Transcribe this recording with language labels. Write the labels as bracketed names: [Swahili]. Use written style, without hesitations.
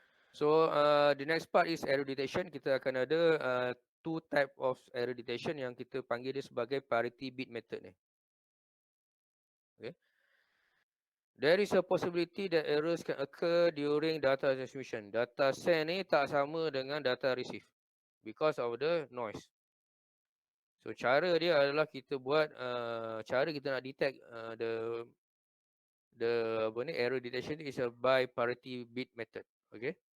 [English] So the next part is error detection. [Malay] Kita akan ada 2 [English] type of error detection [Malay] yang kita panggil dia sebagai parity bit method ni. [English] Okay. There is a possibility that errors can occur during data transmission. Data send [Malay] ni tak sama dengan [English] data receive because of the noise. So [Malay] cara dia adalah kita buat cara kita nak [English] detect the error detection is a by parity bit method. Okay.